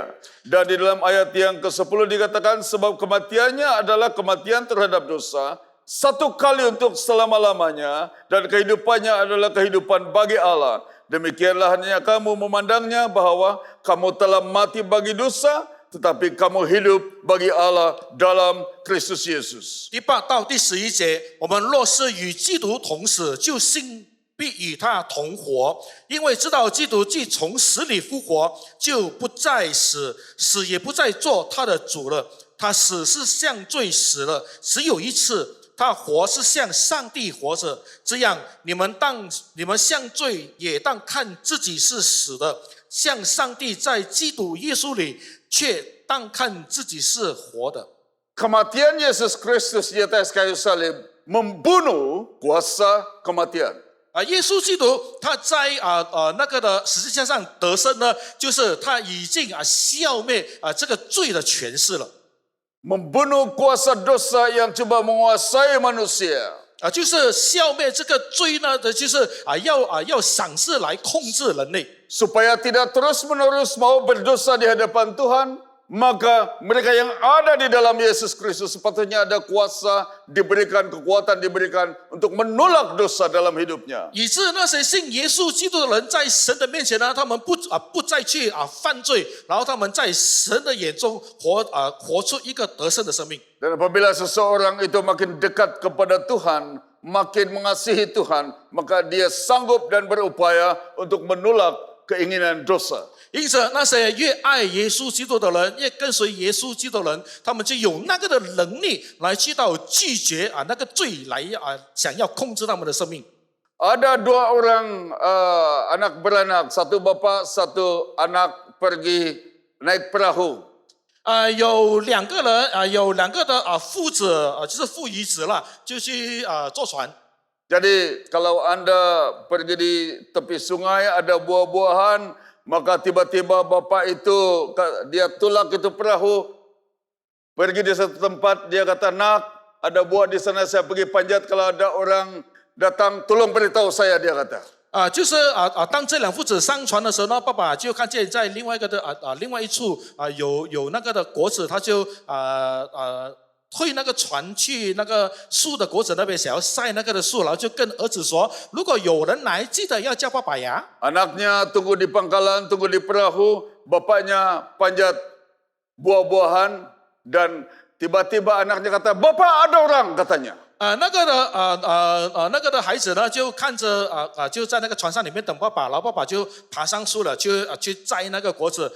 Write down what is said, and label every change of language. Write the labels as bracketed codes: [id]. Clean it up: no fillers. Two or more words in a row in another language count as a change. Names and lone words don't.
[id] Dan di dalam ayat yang ke-10 dikatakan, sebab kematiannya adalah kematian terhadap dosa, satu kali untuk selama-lamanya, dan kehidupannya adalah kehidupan bagi Allah. Demikianlah hanya kamu memandangnya bahwa kamu telah mati bagi dosa, tetapi kamu hidup bagi Allah dalam Kristus Yesus. [zh] 第8到第11节，我们若是与基督同死，就信必与他同活，因为知道基督既从死里复活，就不再死，死也不再做他的主了。他死是向罪死了，只有一次。他活是向上帝活着，这样你们向罪也当看自己是死的，向上帝在基督耶稣里却当看自己是活的。 [ms] Kematian Yesus Kristus di atas kayu salib membunuh kuasa kematian. [zh] 耶稣基督他在那个的十字架上得胜呢，就是他已经消灭这个罪的权势了。 [ms] Membunuh kuasa dosa yang coba menguasai manusia. [zh] 就是消灭这个罪呢的，就是要赏赐来控制人类， [ms] Supaya tidak terus-menerus mau berdosa di hadapan Tuhan, maka mereka yang ada di dalam Yesus Kristus sepatutnya ada kuasa, diberikan kekuatan, diberikan untuk menolak dosa dalam hidupnya. [zh] 以致那些信耶稣基督的人在神的面前呢，他们不再去犯罪，然后他们在神的眼中活出一个得胜的生命。 [ms] Dan apabila seseorang itu makin dekat kepada Tuhan, makin mengasihi Tuhan, maka dia sanggup dan berupaya untuk menolak keinginan dosa. [zh] 因此，那些越爱耶稣基督的人，越跟随耶稣基督的人，他们就有那个的能力来去到拒绝那个罪来想要控制他们的生命。 [ms] Ada dua orang anak beranak, satu bapak, satu anak pergi naik perahu. [zh] 有两个人有两个的父子就是父与子了，就去坐船。 [ms] Jadi kalau Anda pergi di tepi sungai ada buah-buahan, maka tiba-tiba bapak itu dia tulak itu perahu, pergi di satu tempat, dia kata, nak ada buah di sana, saya pergi panjat, kalau ada orang datang tolong beritahu saya, dia kata. [zh] 就是当这两父子上船的时候呢，爸爸就看见在另外一个的另外一处有那个的果子，他就推那个船去那个树的果子那边，想要晒那个的树，然后就跟儿子说，如果有人来，记得要叫爸爸呀。 [ms] Anaknya tunggu di pangkalan, tunggu di perahu, bapaknya panjat buah-buahan, dan tiba-tiba anaknya kata, bapak ada orang, katanya. [zh] 那个的孩子呢，就看着就在那个船上里面等爸爸，然后爸爸就爬上树了，去摘那个果子。